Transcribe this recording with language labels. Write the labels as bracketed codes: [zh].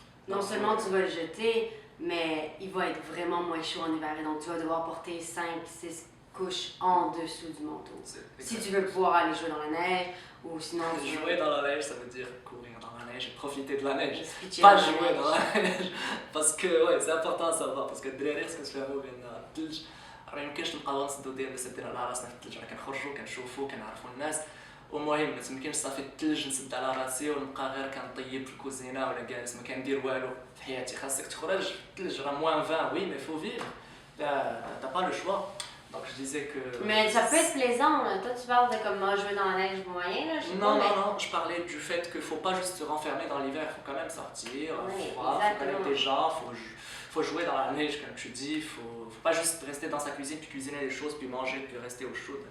[fr] Non seulement tu vas le jeter, mais il va être vraiment moins chaud en hiver. Et donc, tu vas devoir porter 5-6 couches en dessous du manteau. Si tu veux pouvoir aller jouer dans la neige, ou sinon... Jouer dans la neige, ça veut dire courir dans la neige et profiter de la neige. Pas jouer dans la neige. Parce que, ouais, c'est important à savoir. Parce que [ar] الدراري خصكم تفهموا بأن الثلج راه ميمكنش نبقاو نصدو ديال نسدينا على راسنا في الثلج، راه كنخرجو كنشوفو كنعرفو الناس. المهم ما تمكنش صافي الثلج نسد على راسي ونبقى غير كنطيب في الكوزينه ولا جالس ما كندير والو في حياتي. خاصك تخرج في الثلج، راه [fr] موان 20 وي مي فو فيفر. T'as pas le choix. Donc je disais que... Mais ça peut être plaisant. Toi, tu parles de comme jouer dans la neige moyen, là, je sais non, pas, non, non, je parlais du fait qu'il ne faut pas juste se renfermer dans l'hiver, il faut quand même sortir, oui, il faut connaître des gens, il faut jouer dans la neige, comme tu dis, il ne faut pas juste rester dans sa cuisine, puis cuisiner des choses, puis manger, puis rester au chaud.